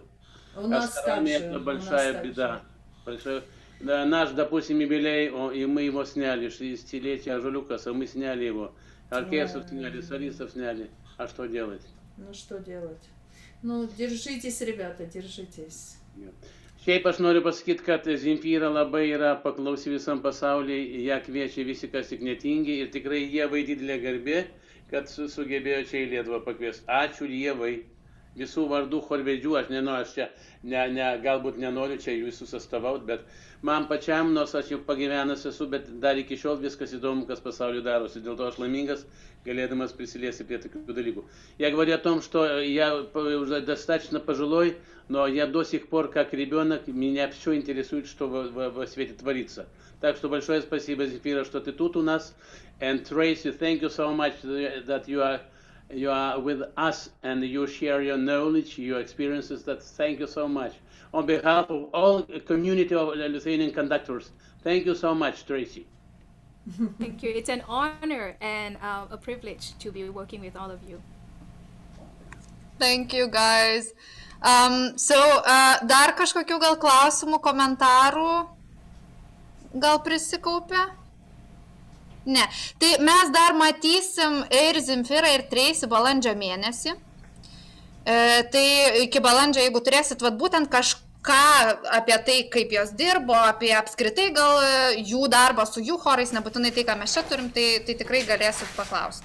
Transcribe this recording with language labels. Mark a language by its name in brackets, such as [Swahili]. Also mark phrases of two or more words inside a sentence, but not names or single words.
[Russian] У нас также. Это большая беда. Да, наш, допустим, юбилей, и мы его сняли, 60-летие Жулюкаса, мы сняли его. Оркестр сняли, солистов сняли. А что делать? Ну, что делать? Ну, держитесь, ребята, держитесь. [Lithuanian] Šiaip aš noriu pasakyti, kad Zemfira labai yra paklausi visam pasauliui, ją kviečia visi, kas tik netingi, ir tikrai Ievai didelė garbė, kad sugebėjo čia į Lietuvą pakviesti. Ačiū Ievai. Visų vardų chorvedžių, aš nenoriu, aš čia galbūt nenoriu čia visus atstovauti, bet man pačiam, nors aš jau pagyvenęs esu, bet dar iki šiol viskas įdomu, kas pasaulyje darosi. Dėl to aš laimingas, galėdamas prisiliesti prie tokių dalykų. [Russian] Я говорю о том, что я уже достаточно пожилой, но я до сих пор, как ребенок, меня все интересует, что во свете творится. Так что большое спасибо, Земфира, что ты тут у нас. [English] And Tracy, thank you so much that you are with us and you share your knowledge, your experiences. Thank you so much. On behalf of all community of Lithuanian conductors, thank you so much, Tracy. Thank you. It's an honor and a privilege to be working with all of you. Thank you, guys. [Lithuanian] Dar kažkokių gal klausimų, komentarų gal prisikaupė? Ne. Tai mes dar matysim ir Zemfirą, ir Tracy balandžio mėnesį. Tai iki balandžio, jeigu turėsit būtent kažką apie tai, kaip jos dirbo, apie apskritai gal jų darbą su jų chorais, nebūtinai tai, ką mes čia turim, tai tikrai galėsit paklausti.